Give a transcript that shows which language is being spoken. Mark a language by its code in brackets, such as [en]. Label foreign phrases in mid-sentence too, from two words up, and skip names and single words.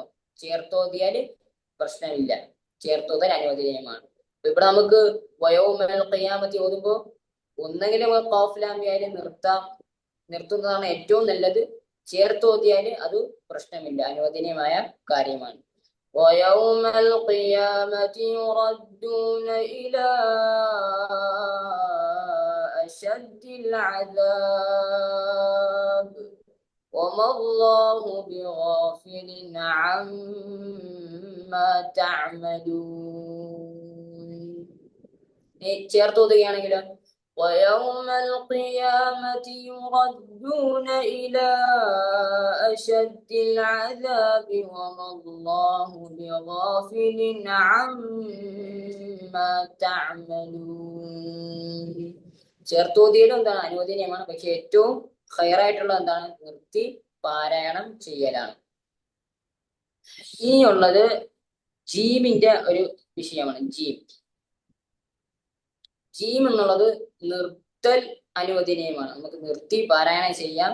[ml] ചേർത്തോതിയാല് പ്രശ്നമില്ല, ചേർത്തോതൽ അനുവദനീയമാണ്. ഇവിടെ നമുക്ക് [ar] ويوم القيامة [ml] ഓതുമ്പോ ഒന്നെങ്കിലും ഖാഫ് ലാം യയിൽ നിർത്തുന്നതാണ് ഏറ്റവും നല്ലത്. ചേർത്തോതിയാല് അത് പ്രശ്നമില്ല, അനുവദനീയമായ കാര്യമാണ്. [ar] ويوم القيامة يردون إلى أشد العذاب وما الله بغافل عما تعملون. ചേർത്തോതുകയാണെങ്കിലോ ويوم القيامة يردون إلى أشد العذاب وما الله بغافل عما تعملون. [ml] ചേർത്തോതിയിലും എന്താണ് അനുവദനീയമാണ്, പക്ഷെ ഏറ്റവും ഖൈറായിട്ടുള്ള എന്താണ്, നിർത്തി പാരായണം ചെയ്യലാണ്. ഇനിയുള്ളത് ജീമിന്റെ ഒരു വിഷയമാണ്. ജീം എന്നുള്ളത് നിർത്തൽ അനുവദനീയമാണ്, നമുക്ക് നിർത്തി പാരായണം ചെയ്യാം.